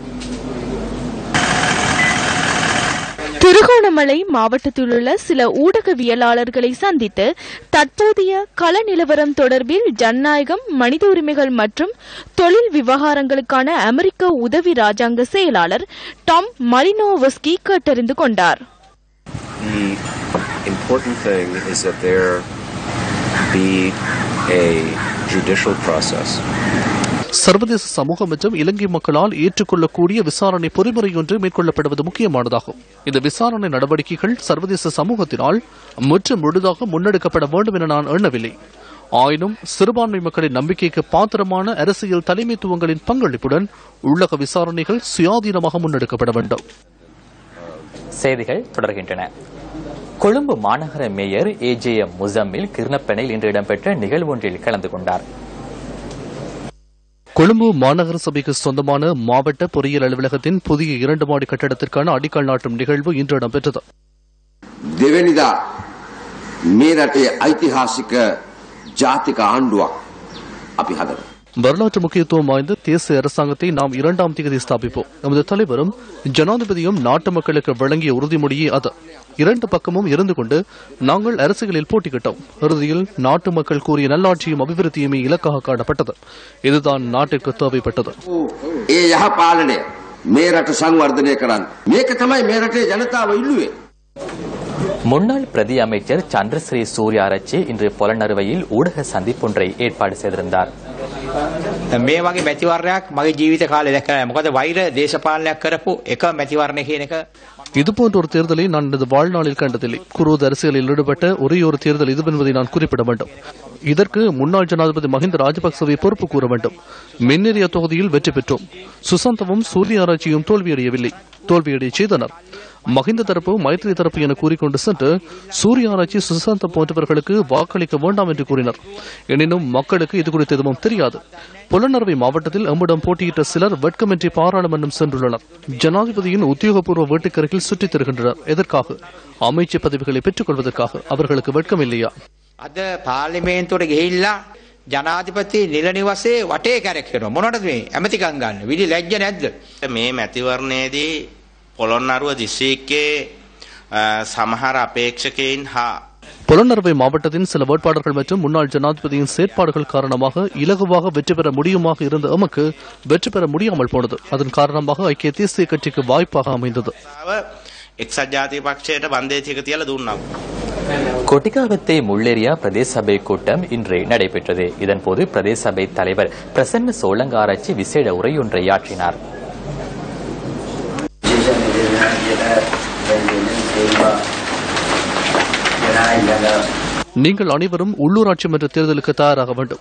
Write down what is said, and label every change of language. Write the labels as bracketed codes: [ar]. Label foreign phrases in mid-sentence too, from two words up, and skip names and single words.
[ta] திருகோணமலை மாவட்டத்தில் உள்ள சில ஊடகவியலாளர்களை சந்தித்து தற்போதைய கள நிலவரம் தொடர்பில் ஜனநாயகம், மனித உரிமைகள் மற்றும் தொழில் விவகாரங்களுக்கான அமெரிக்க உதவி ராஜாங்க செயலாளர் டாம் மலினோவஸ்கி கேட்டறிந்து கொண்டார். [en] Important thing is that there be a judicial process. [ta] சர்வதேச சமூகம் மற்றும் இலங்கை மக்களால் ஏற்றுக்கொள்ளக்கூடிய விசாரணை பொறிமுறை ஒன்று மேற்கொள்ளப்படுவது முக்கியமானதாகும். இந்த விசாரணை நடவடிக்கைகள் சர்வதேச சமூகத்தினால் முற்றும் முழுதாக முன்னெடுக்கப்பட வேண்டும் என நான் எண்ணவில்லை. ஆயினும் சிறுபான்மை மக்களின் நம்பிக்கைக்கு பாத்திரமான அரசியல் தலைமைத்துவங்களின் பங்களிப்புடன் உள்ளக விசாரணைகள் சுயாதீனமாக முன்னெடுக்கப்பட வேண்டும். செய்திகள் தொடர்கின்றன. கொழும்பு மாநகர மேயர் AJM முசம்மில் கிருணப்பனையில் இன்று இடம்பெற்ற நிகழ்வொன்றில் கலந்து கொண்டார். கொழும்பு மாநகர சபைக்கு சொந்தமான மாவட்ட பொறியியல் அலுவலகத்தின் புதிய 2 மாடி கட்டடத்திற்கான அடிக்கல் நாட்டும் நிகழ்வு இன்று இடம்பெற்றது. [si] දෙවෙනිදා මේ රටේ ஐතිஹாசிක ජාතික ආණ්ඩුවක් අපි හදනවා. [ta] வரலாற்று முக்கியத்துவம் வாய்ந்த தேசிய அரசாங்கத்தை நாம் 2ஆம் தேதி ஸ்தாபிப்போம். நமது தலைவரும் ஜனாதிபதியும் நாட்டு மக்களுக்கு வழங்கிய உறுதிமொழியே அது. 2 பக்கமும் இருந்து கொண்டு நாங்கள் அரசியலில் போட்டியிட்டோம். இறுதியில் நாட்டு மக்கள் கூறிய நல்லாட்சியும் அபிவிருத்தியுமே இலக்காக காணப்பட்டது. இதுதான் நாட்டிற்கு தேவைப்பட்டது. [si] ඒ යහපාලනය මේ රට සංවර්ධනය කරන්න. මේක තමයි මේ රටේ ජනතාව ඉල්ලුවේ. [ta] முன்னாள் பிரதி அமைச்சர் சந்திரஸ்ரீ சூர்யாராச்சி இன்று பொலன்னறுவையில் ஊடக சந்திப்பொன்றை ஏற்பாடு செய்திருந்தார். [si] මේ වගේ මැතිවරණයක් මගේ ජීවිත කාලේ දැක්කා නැහැ. මොකද වෛර දේශපාලනයක් කරපු එක මැතිවරණය කියන එක [ta] இதுபோன்ற ஒரு தேர்தலை நான் எனது வாழ்நாளில் கண்டதில்லை. குரோத அரசியலில் ஈடுபட்ட ஒரே ஒரு தேர்தல் இதுவென்பதை நான் குறிப்பிட வேண்டும். இதற்கு முன்னாள் ஜனாதிபதி மஹிந்த ராஜபக்சவை பொறுப்பு கூற வேண்டும். மின்னேறிய தொகுதியில் வெற்றி பெற்றோம். சுசாந்தவும் சூர்யாராச்சியும் தோல்வியடையவில்லை, தோல்வியடைய செய்தனர். மஹிந்த தரப்பு, மைத்ரி தரப்பு என கூறிக்கொண்டு சென்று சூர்யாராச்சி, சுசாந்த போன்றவர்களுக்கு வாக்களிக்க வேண்டாம் என்று கூறினர். எனினும் மக்களுக்கு இது குறித்து எதுவும் தெரியாது. புலனறுவை மாவட்டத்தில் எம்மிடம் போட்டியிட்ட சிலர் வெட்கமின்றி பாராளுமன்றம் சென்றுள்ளனர். ஜனாதிபதியின் உத்தியோகபூர்வ வீட்டுக்கருகில் சுற்றித் திருகின்றனர். எதற்காக? அமைச்சு பதவிகளை பெற்றுக் கொள்வதற்காக. அவர்களுக்கு வெட்கம் இல்லையா? [si] අද පාර්ලිමේන්තුවට ගිහිල්ලා ජනාධිපති නිල නිවසේ වටේ කැරකෙනවා. මොනවටද මේ ඇමතිකම් ගන්න? විදි ලැජ්ජ නැද්ද? මේ මැතිවරණයේදී පොළොන්නරුව දිස්ත්‍රික්කයේ සමහර අපේක්ෂකයින් හා [ta] புலனறுவை மாவட்டத்தின் சில வேட்பாளர்கள் மற்றும் முன்னாள் ஜனாதிபதியின் செயற்பாடுகள் காரணமாக இலகுவாக வெற்றி பெற முடியுமாக இருந்த எமக்கு வெற்றி பெற முடியாமல் போனது. அதன் காரணமாக ஐக்கிய தேசிய கட்சிக்கு வாய்ப்பாக அமைந்தது. [si] එක්සත් ජාතික පක්ෂයට බන්දේ ටික තියලා දුන්නා. [ta] கொட்டிகாவத்தை முள்ளேரியா பிரதேச சபை கூட்டம் இன்று நடைபெற்றது. இதன்போது பிரதேச சபை தலைவர் பிரசன்ன சோலங்காராச்சி விசேட உரையொன்றை ஆற்றினார். நீங்கள் அனைவரும் உள்ளூராட்சி மன்ற தேர்தலுக்கு தயாராக வேண்டும்.